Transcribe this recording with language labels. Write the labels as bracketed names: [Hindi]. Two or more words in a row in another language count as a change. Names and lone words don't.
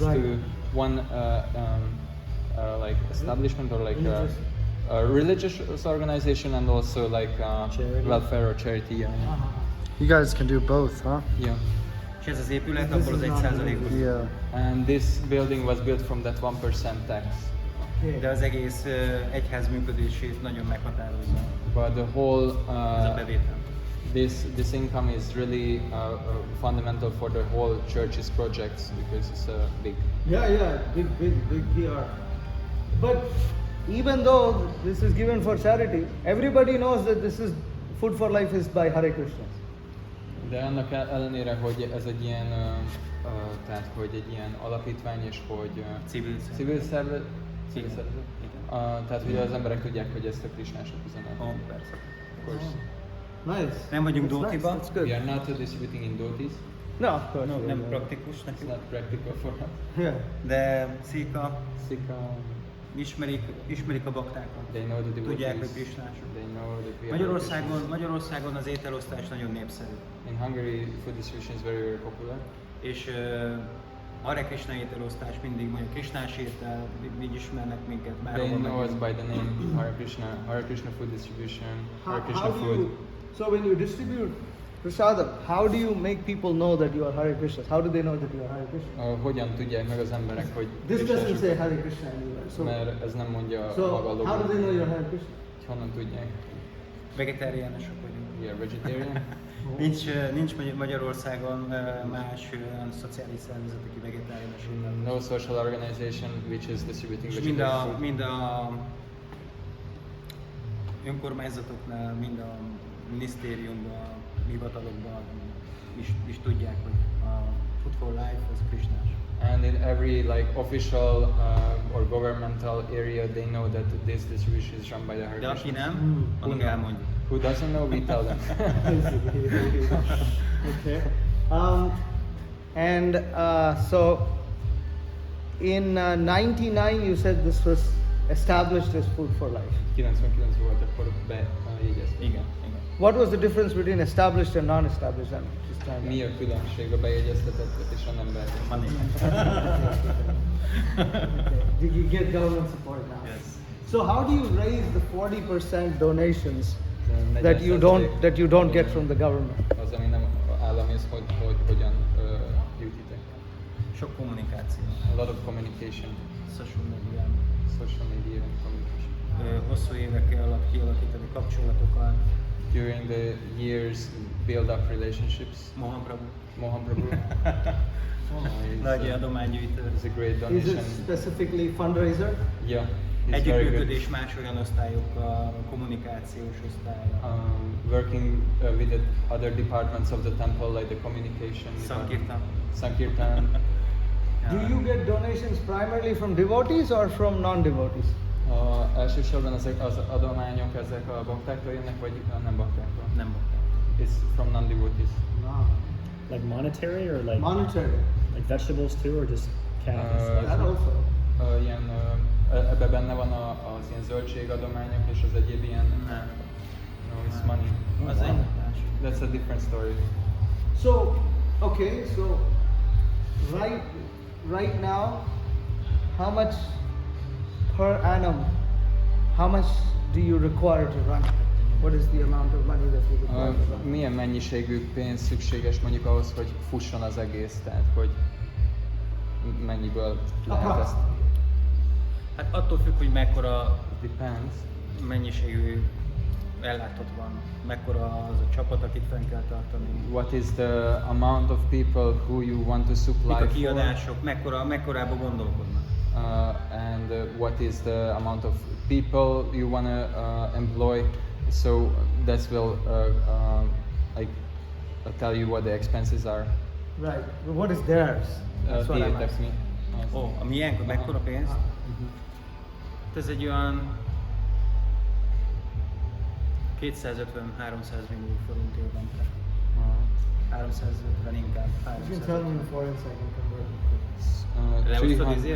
[English] Right. to one like establishment or like Religious. a religious organization, and also like Charity. welfare or charity. Yeah. You guys can do both, huh? Yeah. [Hungarian] És ez az épület [English] This [Hungarian] abból az [English] is not [Hungarian] 1%-ból. [English] Yeah. And this building was built from that 1% tax. Okay. [Hungarian] De az egész egyház működését nagyon meghatározza [English] But the whole [Hungarian] ez a bevétel. [English] this income is really fundamental for the whole church's projects because it's big. Yeah, big PR. But even though this is given for charity, everybody knows that this is Food for Life is by Hare Krishna. [Hungarian] De annak ellenére, hogy ez egy ilyen, tehát hogy egy ilyen alapítvány, és hogy civil szervezet, Igen. tehát hogy az emberek tudják, hogy ezt a Krisnások üzenet. Ó, persze. [English] Of course. Nice. [Hungarian] Nem vagyunk [English] That's nice, [Hungarian] Dótiba. [English] That's good. We are not distributing in dhotis. No, of course. [Hungarian] Nem praktikus [English] It's [Hungarian] nekünk. [English] not practical for us. Yeah. [Hungarian] De Szika Sikha, ismerik a baktákat. [English] they know the devotees. [Hungarian] Tudják, hogy krisnások. [English] They know that we are [Hungarian] Magyarországon az ételosztás nagyon népszerű. [English] In Hungary, food distribution is very, very popular. [Hungarian] És Hare Krishna ételosztás mindig mondja, krisnás étel, így ismernek minket [English] They [Hungarian] bárhol [English] know us [Hungarian] megyünk. [English] by the name Hare Krishna food distribution, Hare Krishna How do food. you, so when you distribute prasadam, how do you make people know that you are Hare Krishna? How do they know that you are Hare Krishna? [Hungarian] Hogyan tudják meg az emberek, hogy [English] This doesn't [Hungarian] Krisnások? [English] say Hare Krishna anywhere. So, [Hungarian] Mert ez nem mondja maga a [English] so [Hungarian] logó. [English] how do they know you're Hare Krishna? [Hungarian] Honnan tudják? Vegetáriánusok vagyunk. [English] We are vegetarian. [Hungarian] Nincs Magyarországon más olyan szociális szervezet, aki vegetáriánus étel. [English] No social organization which is distributing [Hungarian] És [English] vegetarian food. [Hungarian] mind a önkormányzatoknál, mind a minisztériumban, hivatalokban is tudják, hogy a Food for Life az krisnás. [English] And in every like official or governmental area, they know that this distribution is run by the Hare [Hungarian] De aki [English] Krishnas. [Hungarian] nem, annak elmondjuk. [English] Who doesn't know, we tell them. Okay. And so in 99 you said this was established as Food for Life. [Hungarian] 99 volt, akkor bejegyezték. Igen. [English] What was the difference between established and non-established? I'm just trying to- [Hungarian] Mi a különbség a bejegyeztetett és a nem bejegyeztetett? Van ilyen. [English] Okay. You get government support now. Yes. So how do you raise the 40% donations that you don't get from the government? [Hungarian] Az, ami nem állami, az hogyan gyűjtitek? Sok kommunikáció. [English] A lot of communication, [Hungarian] Social médián. [English] social media communication. [Hungarian] Hosszú évek alatt kialakítani kapcsolatokat. [English] During the years, build up relationships. Mohan Prabhu. Mohan Prabhu [Hungarian] Nagy adománygyűjtő. [English] is a great Is donation. it specifically fundraiser? Yeah, he's very good. [Hungarian] Együttműködés más olyan osztályokkal, kommunikációs osztálya. [English] Working with the other departments of the temple, like the communication. Sankirtan. Sankirtan. Do you get donations primarily from devotees or from non-devotees? [Hungarian] Elsősorban ezek az adományok ezek a baktáktól jönnek, vagy nem baktáktól? Nem bakták. [English] It's from non-devotees. No. Like monetary or like Monetary. like vegetables too, or just cash? That also. [Hungarian] Ilyen, ebben benne van az ilyen zöldségadományok és az egyéb ilyen... Nem. [English] No, it's money. [Hungarian] Az egy más. [English] That's a different story. So, okay, so right now, how much per annum, how much do you require to run? What is the amount of money that you require to run? [Hungarian] Milyen mennyiségű pénz szükséges mondjuk ahhoz, hogy fusson az egész, tehát hogy mennyiből lehet ezt? Hát attól függ, hogy mekkora [English] Depends. [Hungarian] mennyiségű ellátott van, mekkora az a csapat, akit fenn kell tartani. [English] What is the amount of people who you want to [Hungarian] Mik [English] supply [Hungarian] a [English] for? [Hungarian] kiadások, mekkorába gondolkodnak. [English] And what is the amount of people you want to employ? So that will like tell you what the expenses are. Right. But what is theirs? That's what I'm That's asking. me. [Hungarian] Ó, a miénk, mekkora pénz? Ez egy olyan 250-300 millió forint évente. 350 inkább. [English] You can tell me in foreign so I can convert. [Hungarian] Leosztod izére?